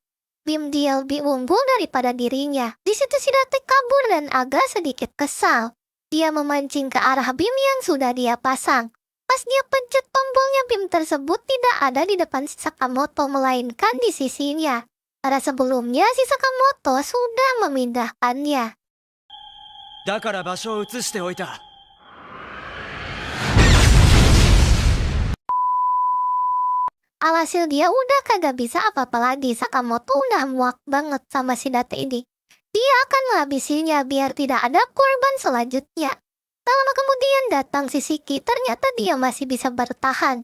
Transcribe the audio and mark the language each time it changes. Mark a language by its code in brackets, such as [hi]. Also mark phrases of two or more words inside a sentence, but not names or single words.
[id] BIM dia lebih unggul daripada dirinya. Di situ si Date kabur dan agak sedikit kesal. Dia memancing ke arah BIM yang sudah dia pasang. Pas dia pencet tombolnya, BIM tersebut tidak ada di depan si Sakamoto, melainkan di sisinya. Karena sebelumnya si Sakamoto sudah memindahkannya. [ja] だから場所を移しておいた。 [id] Alhasil dia udah kagak bisa apa-apa lagi. Sakamoto udah muak banget sama si Date ini. Dia akan menghabisinya biar tidak ada korban selanjutnya. Tak lama kemudian datang si Shiki, ternyata dia masih bisa bertahan.